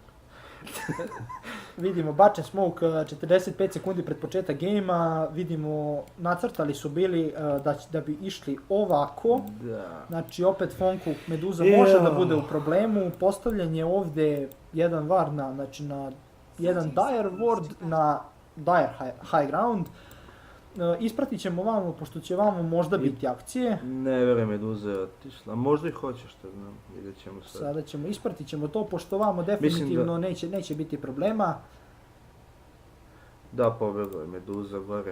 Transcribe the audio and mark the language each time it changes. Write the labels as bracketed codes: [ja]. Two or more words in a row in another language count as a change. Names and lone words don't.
[bs] Vidimo bačen smoke 45 sekundi pred početak gejma, vidimo nacrtali su bili da bi išli ovako, znači opet Fonku Meduza može da bude u problemu, postavljen je ovdje jedan var na jedan [en] dire ward [bs] na [en] dire high ground. [bs] Ispratit ćemo vamo, pošto će vamo možda biti akcije. Ne vjerujem Meduza je otišla, možda i hoće, što znam, vidjet ćemo sad. Sada ispratit ćemo to, pošto vamo definitivno neće biti problema. Da, pobjegao je Meduza gore.